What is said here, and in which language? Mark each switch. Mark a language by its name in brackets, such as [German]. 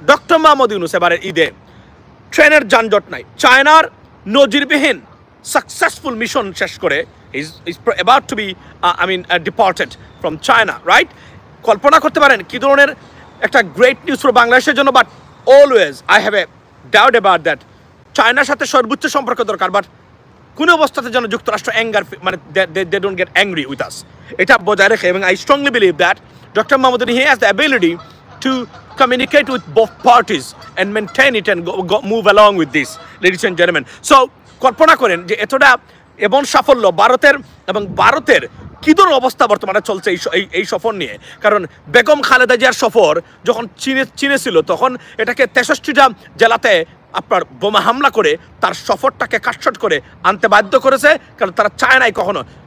[Bangla] Doctor Mohammad Yunus এবারের ঈদে ট্রেনের যানজট নাই, চায়নার নজিরবিহীন সাকসেসফুল মিশন শেষ করে [English] is about to be deported from China, right? [Bangla] কল্পনা করতে পারেন কি ধরনের একটা গ্রেট নিউজ ফর বাংলাদেশের জন্য। [English] But always I have a doubt about that. [Bangla] চায়নার সাথে সর্বোচ্চ সম্পর্ক দরকার, বাট কোনো অবস্থাতে যেন যুক্তরাষ্ট্র মানে [English] they don't get angry with us, [Bangla] এটা বজায় রেখে। [English] এবং I strongly believe that doctor Muhammad Yunus, he has the ability to communicate with both parties and maintain it and move along with this, ladies and gentlemen. [Bangla] So কল্পনা করেন যে এতটা এমন সাফল্য ভারতের, এবং ভারতের কী ধরনের অবস্থা বর্তমানে চলছে এই সফর নিয়ে। কারণ বেগম খালেদা জিয়ার সফর যখন চীনে ছিল, তখন এটাকে 63টা জেলাতে আপনার বোমা হামলা করে তার সফরটাকে কাটছট করে আনতে বাধ্য করেছে, কারণ তারা চায় নাই কখনো।